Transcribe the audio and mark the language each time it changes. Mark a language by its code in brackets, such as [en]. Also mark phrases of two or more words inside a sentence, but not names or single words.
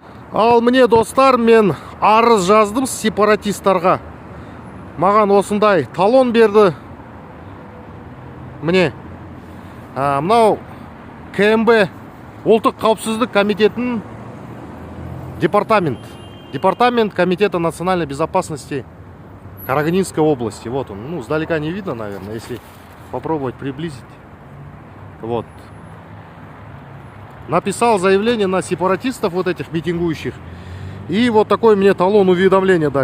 [kk] Ал міне достар, мен арыз жаздым сепаратисттарға. Маған осындай талон берді. Міне, мынау КМБ Ұлттық қауіпсіздік комитетінің департамент комитета национальной безопасности Карагандинской области. [ru] Вот он. Ну, сдалека не видно, наверное, если попробовать приблизить. Вот. Написал заявление на сепаратистов, вот этих митингующих. И вот такой мне талон уведомления дали.